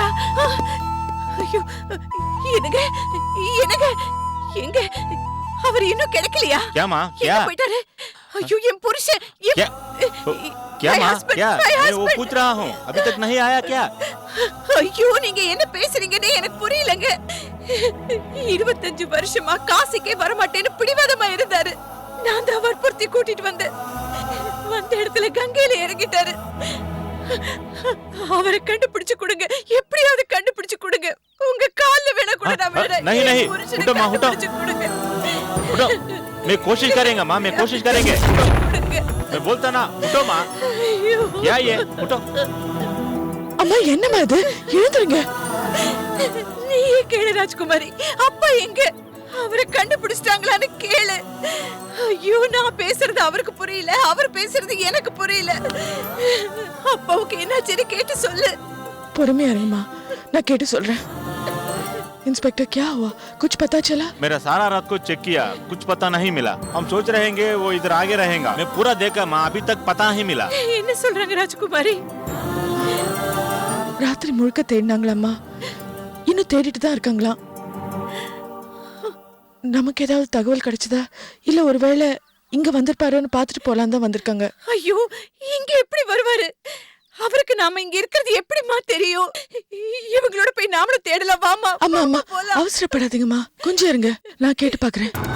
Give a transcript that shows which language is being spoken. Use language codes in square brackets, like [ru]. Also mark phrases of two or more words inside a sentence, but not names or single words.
[ta] ஐயோ, எனக்கு எனக்கு எங்க அவர் இன்னும் கிடைக்கலையா? ஏமா எங்க போயிட்டாரு? ஐயோ என் புருஷன் [hi] क्या क्या [en] My [hi] माँ [en] husband, [hi] क्या [en] my [hi] मैं वो [en] husband. [hi] पूछ रहा हूँ अभी तक नहीं आया क्या [ta] ஐயோ நீங்க என்ன பேசுறீங்கன்னு எனக்கு புரியலங்க. 25 வருஷமா காசிக்கே வரமாட்டேன்னு பிடிவாதமா இருந்தாரு. நான் தான் வற்புறுத்தி கூட்டிட்டு வந்தேன். வந்த இடத்துல கங்கையில இறங்கிட்டாரு. அவரை கண்டுபிடிச்சு கொடுங்க, எப்படியாவது கண்டுபிடிச்சு கொடுங்க. உங்க கால்ல வேணா கூட நான் விடுறேன். [hi] नहीं नहीं [ta] என் புருஷனை [hi] उठो माँ उठो [ta] கண்டுபிடிச்சு கொடுங்க. [hi] उठो मैं कोशिश करेंगे माँ मैं कोशिश करेंगे [ta] கொடுங்க. [hi] मैं बोलता ना उठो माँ [ta] ஐயோ. [hi] क्या ये उठो [ta] அம்மா என்னம்மா இது? எழுந்துருங்க. நீயே கேளு ராஜ்குமாரி. அப்பா எங்க? அவரை கண்டுபிடிச்சிட்டாங்களான்னு கேளு. ஐயோ நான் பேசுறது அவருக்கு புரியல, அவர் பேசுறது எனக்கு புரியல. அப்பாவுக்கு என்னாச்சுன்னு கேட்டு சொல்லு. பொறுமையா இருங்கம்மா, நான் கேட்டு சொல்றேன். [hi] इंस्पेक्टर क्या हुआ? कुछ पता चला? मेरा सारा रात को चेक किया कुछ पता नहीं मिला हम सोच रहेंगे वो इधर आगे रहेगा मैं पूरा देखा माँ अभी तक पता नहीं मिला [ta] என்ன சொல்றாங்க ராஜ்குமாரி? ராத்திரி முழுக்க தேடினாங்களாம்மா, இன்னும் தேடிட்டு தான் இருக்காங்களாம். நமக்கு ஏதாவது தகவல் கிடைச்சதா, இல்ல ஒருவேளை இங்க வந்திருப்பாருன்னு பார்த்துட்டு போலாம் தான் வந்திருக்காங்க. ஐயோ இங்க எப்படி வருவாரு? அவருக்கு நாம இங்க இருக்கிறது எப்படிமா தெரியும்? இவங்களோட போய் நாமளும் தேடலாம். வாமா. அம்மா அம்மா போலாம். அவசரப்படாதீங்கம்மா, கொஞ்சம் இருங்க, நான் கேட்டு பார்க்கறேன்.